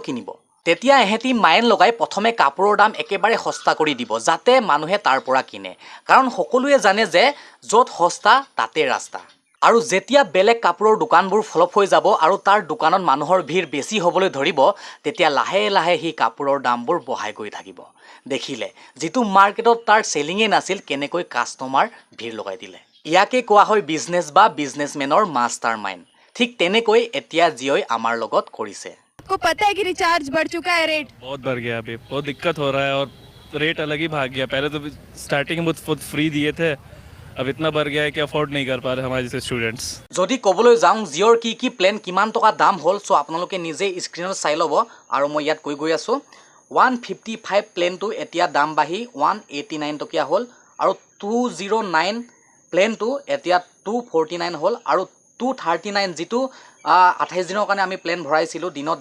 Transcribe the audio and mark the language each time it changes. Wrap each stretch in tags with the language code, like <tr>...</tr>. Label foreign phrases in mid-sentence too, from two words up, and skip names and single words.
<as>কিনিব তেতিয়া এহেঁতি মাইণ্ড লগাই প্ৰথমে কাপোৰৰ দাম একেবাৰে সস্তা কৰি দিব যাতে মানুহে তাৰ পৰা কিনে কাৰণ সকলোৱে জানে যে য'ত সস্তা তাতে ৰাস্তা আৰু যেতিয়া বেলেগ কাপোৰৰ দোকানবোৰ ফ্লপ হৈ যাব আৰু তাৰ দোকানত মানুহৰ ভিৰ বেছি হ'বলৈ ধৰিব তেতিয়া লাহে সেই কাপোৰৰ দামবোৰ বঢ়াই গৈ থাকিব দেখিলে যিটো মাৰ্কেটত তাৰ চেলিঙে নাছিল কেনেকৈ কাষ্টমাৰ ভিৰ লগাই দিলে ইয়াকে কোৱা হয় বিজনেছ বা বিজনেছমেনৰ</as> <en>master mind</en> <as>ঠিক তেনেকৈ এতিয়া জিঅ'ই আমাৰ লগত কৰিছে</as> <hi>आपको पता है कि रिचार्ज बढ़ चुका है रेट बहुत बढ़ गया अभी बहुत दिक्कत हो रहा है और रेट अलग ही भाग गया पहले तो स्टार्टिंग में खुद फ्री दिए थे अब इतना बढ़ गया है कि अफोर्ड नहीं कर पा रहे हमारे जैसे स्टूडेंट्स</hi> <as>যদি ক'বলৈ যাওঁ জিঅ'ৰ কি প্লেন কিমান টকা দাম হ'ল চ' আপোনালোকে নিজে স্ক্ৰীনত চাই ল'ব আৰু মই ইয়াত গৈ আছোঁ 155 প্লেনটো এতিয়া দাম বাঢ়ি 189 টকীয়া হ'ল আৰু 209 প্লেনটো এতিয়া 249 হ'ল আৰু 239 যিটো 28 দিনৰ কাৰণে আমি প্লেন ভৰাইছিলোঁ দিনত</as>